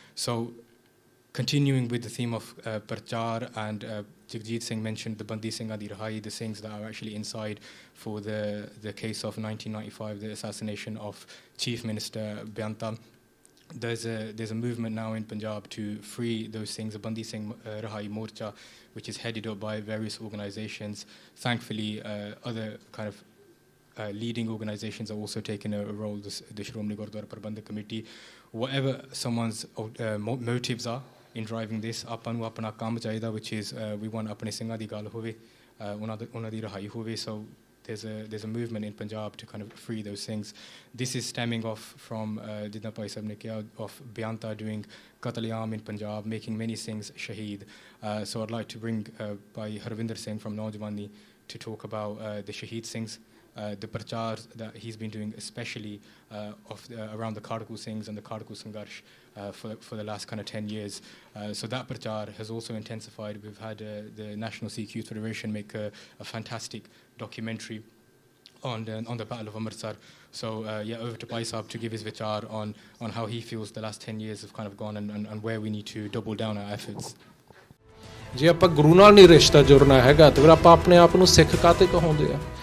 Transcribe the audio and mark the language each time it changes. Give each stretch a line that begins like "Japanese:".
English: So continuing with the theme of Prachar, and Jagjit Singh mentioned the Bandi Singh Adi Rahai, the Singhs that are actually inside for the case of 1995, the assassination of Chief Minister Byanta. There's a movement now in Punjab to free those things, the Bandi Singh Rahai Morcha, which is headed up by various organizations. Thankfully, other kind of leading organizations are also taking a role, the Shromani Gurdwara Prabandhak Committee. Whatever someone's motives are in driving this,
Punjabi: ਆਪਾਂ ਨੂੰ ਆਪਣਾ ਕੰਮ ਚਾਹੀਦਾ,
English: which is we want
Punjabi: ਆਪਣੇ ਸਿੰਘਾਂ ਦੀ ਗੱਲ ਹੋਵੇ, ਉਹਨਾਂ ਦੀ ਰਹਾਈ ਹੋਵੇ.
English: So there's a movement in Punjab to kind of free those things. This is stemming off from
Punjabi: Jidna Bhai Sahib ne kiya,
English: of Byanta doing Qatl-e-Aam in Punjab, making many Singhs shaheed. So I'd like to bring Bhai Harvinder Singh from Naujwani to talk about the Shaheed Singhs the prachar that he's been doing, especially around the Khadku Singhs and the Khadku Sangharsh for the last kind of 10 years. So that prachar has also intensified. We've had the National Sikh Youth Federation make a fantastic documentary on the Battle of Amritsar. So over to Pai Sahib to give his vichar on how he feels the last 10 years have kind of gone and where we need to double down our efforts.
Punjabi: ਜੇ ਆਪਾਂ ਗੁਰੂ ਨਾਲ ਨਹੀਂ ਰਿਸ਼ਤਾ ਜੁੜਨਾ ਹੈਗਾ ਤੇ ਫਿਰ ਆਪਾਂ ਆਪਣੇ ਆਪ ਨੂੰ ਸਿੱਖ ਕਾਤੇ ਕਹਾਉਂਦੇ ਆ।